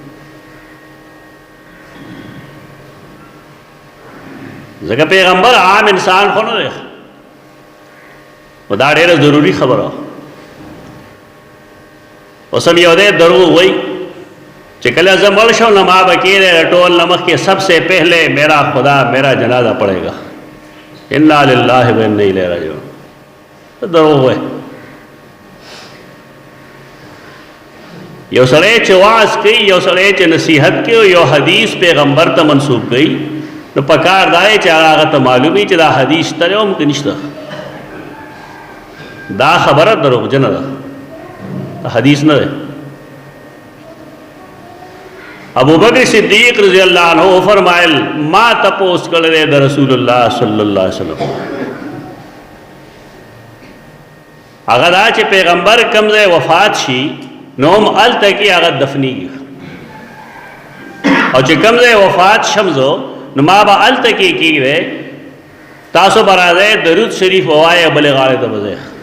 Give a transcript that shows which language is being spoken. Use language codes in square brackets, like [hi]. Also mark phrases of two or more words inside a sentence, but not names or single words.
[ps] ځکه پیغمبر عام انسان خو نه دی، او دا ډېره ضروري خبره. اوس هم یو دی دروغ وایي چې کله زه مړ شم نو ما به کېدی ټول نه مخکې [ur] سب سے پہلے میرا خدا میرا جنازہ پڑے گا. [ar] انا للہ و انا الیہ راجعون. [ps] دروغ وایي. یو سړی چې واعظ کوي، یو سړی چې نصیحت کوي، یو حدیث پیغمبر ته منسوب کوي، نو پکار دای چې هغه ته معلومي چې دا حدیث تر هم کې نشته. دا خبره دروغجنه ده، حدیث نه ده. ابو بکر صدیق [ar] رضی اللہ عنہ [ps] فرمائل ما تپوس کړی د رسول الله صلی الله علیه وسلم. هغه دا چې پیغمبر کوم ځای وفات شي نو هم هلته کې هغه دفنیږي، او چې کوم ځای وفات شمزو نو ما به هلته کې کېږدی، تاسو به راځئ درود شریف ووایئ، بلې غاړې ته به ځئ.